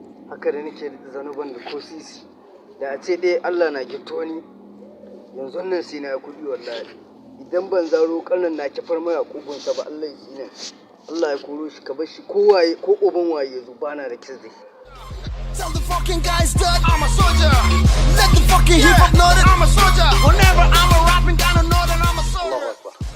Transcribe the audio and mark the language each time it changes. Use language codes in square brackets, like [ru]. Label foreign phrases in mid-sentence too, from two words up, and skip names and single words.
[ha] Haka da nake da zanuban da ko sisi. Da a ce dai Allah na gifto ni, yanzu nan sai na yi kuɗi wallahi. Idan ban zaro ƙarnan na kifar mai a ƙugunsa ba, Allah ya tsine. Allah ya koro shi, ka bar shi, ko waye, ko uban waye ya zo, ba na da kes da shi. [en] Tell the fucking guys that I'm a soldier. Let the fucking hip hop know that I'm a soldier. Whenever I'm a rapping, gotta know that I'm a soldier. [ar] الله أكبر.